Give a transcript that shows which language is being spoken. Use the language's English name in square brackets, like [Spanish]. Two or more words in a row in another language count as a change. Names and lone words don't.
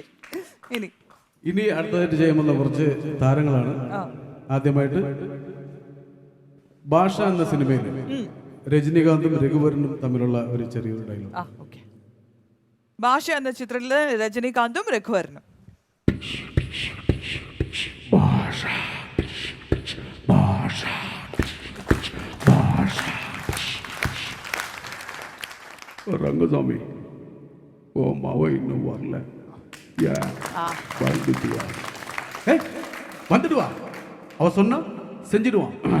[Malayalam] ഇനി അടുത്തതായിട്ട് ചെയ്യുന്ന കുറച്ച് താരങ്ങളാണ്. ആദ്യമായിട്ട് ഭാഷ എന്ന സിനിമയിൽ രജനികാന്തും രഘുവരനും തമ്മിലുള്ള ഒരു ചെറിയൊരു ഡയലോഗ്. ഭാഷ എന്ന ചിത്രത്തില് രജനികാന്തും രഘുവരനും. [Tamil] ரங்கசாமி ஓ மாவ இன்னும் வரல, வந்துடுவா, அவ சொன்னா செஞ்சிடுவான்.